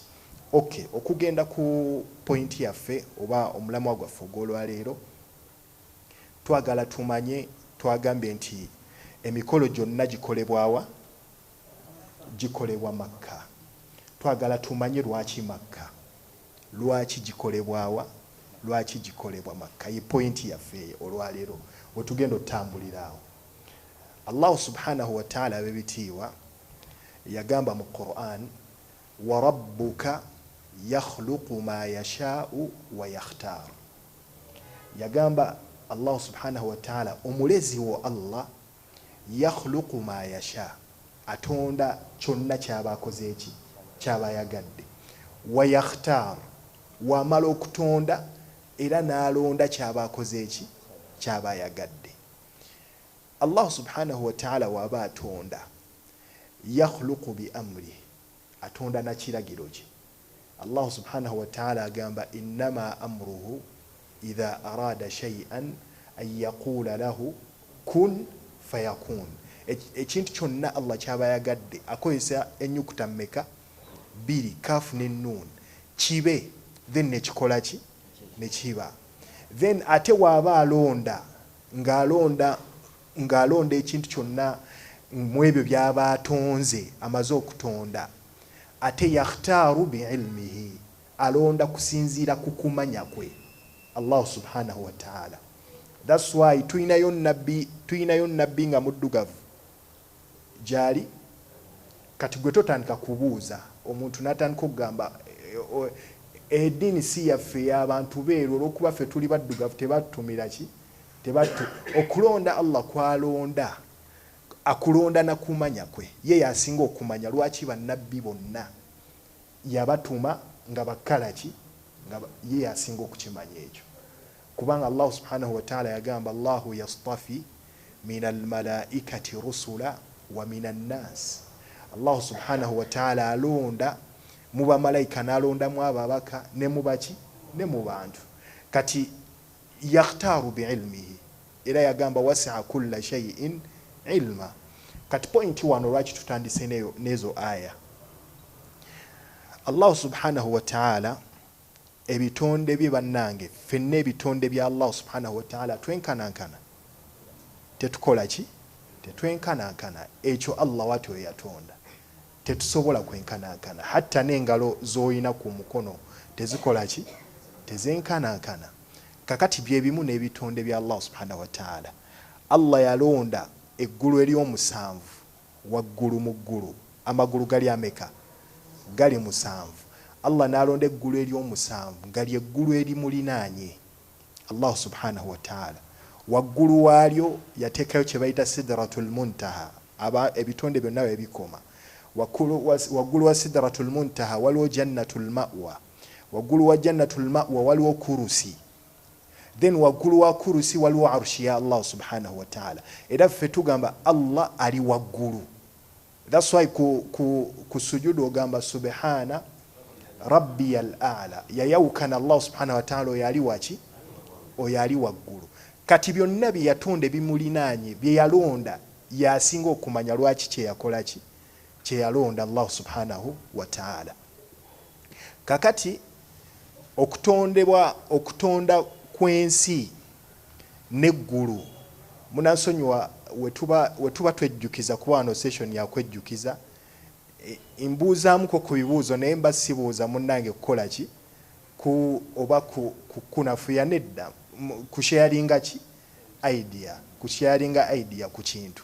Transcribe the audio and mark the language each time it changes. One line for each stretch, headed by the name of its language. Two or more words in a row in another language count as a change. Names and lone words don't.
Ganda: Okay, okugenda ku point yaffe oba omulamwa gwaffe ogw'olwaleero twagala tumanye twagambye nti emikolo gyonna gikolebwawa gikolebwa Makka. Twagala tumanye lwaki Makka lwaki gikolebwawa lwaki gikolebwa Makka ye point yaffe olwaleero wetugenda otambuliraawo.
Arabic: الله سبحانه وتعالى
Ganda: abebitiibwa yagamba mu Qur'an
Arabic: وربك يخلق ما يشاء ويختار.
Ganda: Yagamba
Arabic: الله سبحانه وتعالى
Ganda: omulezi wo
Arabic: الله يخلق ما يشاء
Ganda: atonda kyonna kyaba akoze eki kyaba yagadde
Arabic: ويختار
Ganda: wamala okutonda era n'alonda kyaba akoze eki kyaba yagadde.
Arabic: الله سبحانه وتعالى
Ganda: waba atonda
Arabic: يخلق بأمره
Ganda: atonda na kiragiro kye.
Arabic: الله سبحانه وتعالى
Ganda: agamba
Arabic: إنما أمره إذا أراد شيئا أن يقول له كن فيكون.
Ganda: Ekintu kyonna Allah kyaba yagadde akozesa ennyukuta mmeka biri kaf ne nun kibe then nekikola ki nekiba then ate waba alonda ng'alonda ekintu kyonna mu ebyo byaba atonze amaze okutonda ate
Arabic: يختار بعلمه
Ganda: alonda kusinziira ku kumanya kwe
Arabic: الله سبحانه وتعالى.
English: That's why
Ganda: tuyinayo nabbi nga muddugavu gyali kati gwe totandika kubuuza omuntu n'atandika okugamba eddiini si yaffe y'abantu beeru olw'okuba ffe tuli baddugavu tebatutumira ki okulonda Allah kwalonda akulonda na kumanya kwe ye yasinga okumanya lwaki bannabbi bonna yabatuma nga bakala ki nga ye yasinga okukimanya ekyo kubanga
Arabic: الله سبحانه وتعالى
Ganda: yagamba
Arabic: الله يصطفي من الملائكة رسلا ومن الناس. الله سبحانه وتعالى
Ganda: alonda mu bamalayika n'alondamu ababaka ne mu baki ne mu bantu kati
Arabic: يختار بعلمه
Ganda: era yagamba
Arabic: وسع كل شيء علما.
Ganda: Kati point wano lwaki tutandise nezo aya
Arabic: الله سبحانه وتعالى
Ganda: ebitonde bye bannange fenna ebitonde bya
Arabic: الله سبحانه وتعالى
Ganda: twenkanankana tetukola ki tetwenkanankana ekyo Allah wati we yatonda tetusobola kwenkanankana hatta n'engalo z'oyina ku mukono tezikola ki tezenkanankana kakati byebimu n'ebitonde bya
Arabic: الله سبحانه وتعالى.
Ganda: Allah yalonda eggulu ery'omusanvu waggulu mu ggulu amagulu gali ameka gali 7 Allah n'alonda eggulu ery'omusanvu gali eggulu erimulinaanye
Arabic: الله سبحانه وتعالى
Ganda: waggulu waalyo yateekayo kye bayita
Arabic: سدرة المنتهى
Ganda: ebitonde byonna ebikoma waggulu wa
Arabic: سدرة المنتهى
Ganda: waliwo
Arabic: جنة المأوى
Ganda: waggulu wa
Arabic: جنة المأوى
Ganda: waliwo kurusi then waggulu wa kurusi waliwo arshi ya
Arabic: الله سبحانه وتعالى
Ganda: era ffe tugamba Allah ali waggulu.
English: That's why
Ganda: ku sujudu ogamba
Arabic: سبحان ربي الأعلى
Ganda: yayawukana
Arabic: الله سبحانه وتعالى
Ganda: oyali waki oyali waggulu. Kati byonna bye yatonda bimulinaanye bye yalonda yasinga okumanya lwaki kye yakola ki kye yalonda
Arabic: الله سبحانه وتعالى.
Ganda: Kakati okutonda kwensi neggulu munansonyiwa wetuba twejjukiza kuba wano session yakwejjukiza imbuuzaamuko ku bibuuzo naye mba sibuuza munnange kukola ki oba kunafuya nedda kusharinga ki idea kusharinga idea ku kintu.